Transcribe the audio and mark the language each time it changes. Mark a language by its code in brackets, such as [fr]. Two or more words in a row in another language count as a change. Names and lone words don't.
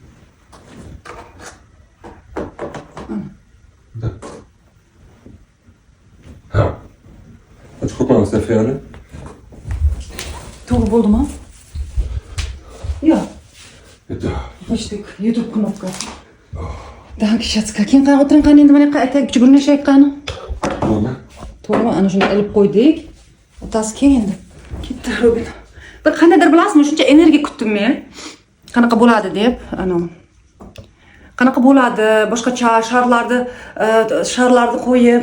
[de] Da. Ja. Jetzt guck mal aus der Ferne. [uz] To'g'ri bo'ldimi? [de] Ja, Da. richtig. YouTube knopka. Danke, Schatzka. [uz] Keyin qani o'tiring, qani endi mana yoqqa aytaylik, chugunlashaylik qani. Nima? To'g'rimi? Ana shuni ilib qo'ydik. O'tasi keyin endi. Ketdi Robin. Bir qandaydir bilasizmi, shuncha energiya kutdim men. Qanaqa bo'ladi deb, qanaqa bo'ladi, boshqacha sharlarni qo'yib.